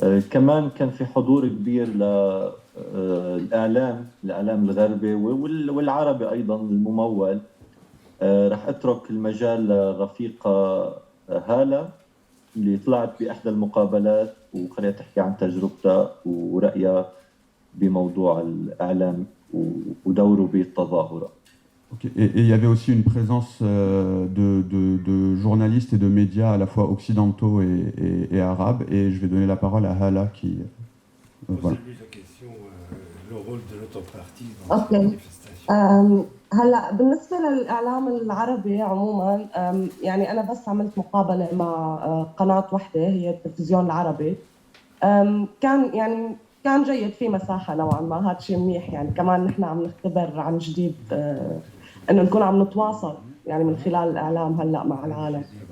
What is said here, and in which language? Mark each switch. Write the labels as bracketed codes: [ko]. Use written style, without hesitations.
[ar] كمان كان في حضور كبير للإعلام الغربي والعربي أيضا الممول. راح أترك المجال لرفيقة هالة اللي طلعت بإحدى المقابلات وخليها تحكي عن تجربتها ورأيها بموضوع الإعلام ودوره بالتظاهرة. Okay. [fr] Et il y avait aussi une présence de journalistes et de médias à la fois occidentaux et arabes. Et je vais donner la parole à Hala qui... voilà. La question, le rôle de notre parti dans cette manifestation. [ar] هلا بالنسبة للإعلام العربي عموما يعني أنا بس عملت مقابلة مع قناة واحدة هي التلفزيون العربي. كان جيد، في مساحة نوعا ما، هذا شيء منيح يعني. كمان نحن عم نختبر عن جديد إنه نكون عم نتواصل يعني من خلال الإعلام هلا مع العالم.